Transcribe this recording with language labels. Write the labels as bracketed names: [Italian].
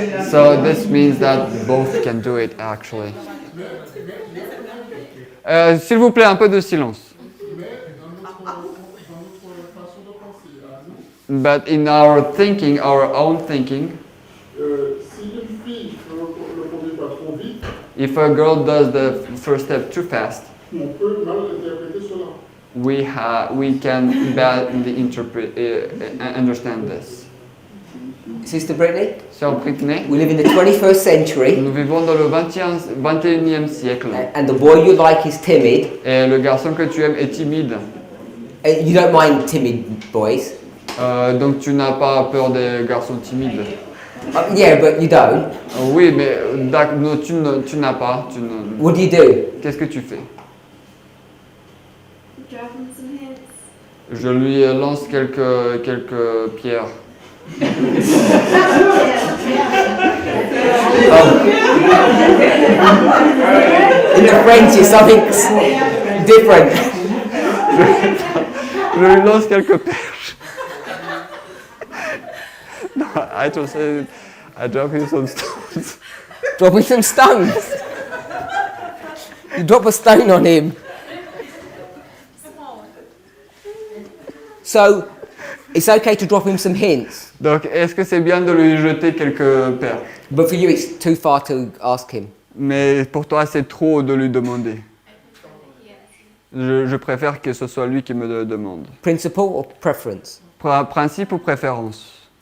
[English] So this means that both can do it actually. [French] S'il vous plaît, un peu de silence. Mais dans notre façon de penser à nous, [English] But in our thinking, our own thinking, [French] si une fille fait le premier pas trop vite, [English] if a girl does the first step too fast, [French] on peut mal interpréter cela. [English] we can badly understand this. Sister Brittany? [French] Sœur Brittany, [English] We live in the 21st century. [French] nous vivons dans le 21e siècle. [English] And the boy you like is timid. [French] Et le garçon que tu aimes est timide. [English] And you don't mind timid boys. [French] Donc tu n'as pas peur des garçons timides. [English] Yeah, but you don't. [French] Oui, mais non, tu n'as pas. [English] What do you do? [French] Qu'est-ce que tu fais? [English] Drop him some hints. [French] Je lui lance quelques pierres. [English] In the French, it's something different. [French] Je lui lance quelques perches. [English] No, I just said I drop him some stones. Dropping some stones. You drop a stone on him. So, It's okay to drop him some hints, [French] Donc, est-ce que c'est bien de lui jeter quelques perches? [English] but for you it's too far to ask him. [French] Mais pour toi, c'est trop de lui demander. Je préfère que ce soit lui qui me le demande. [English] Principle or preference? [French] Principe ou préférence?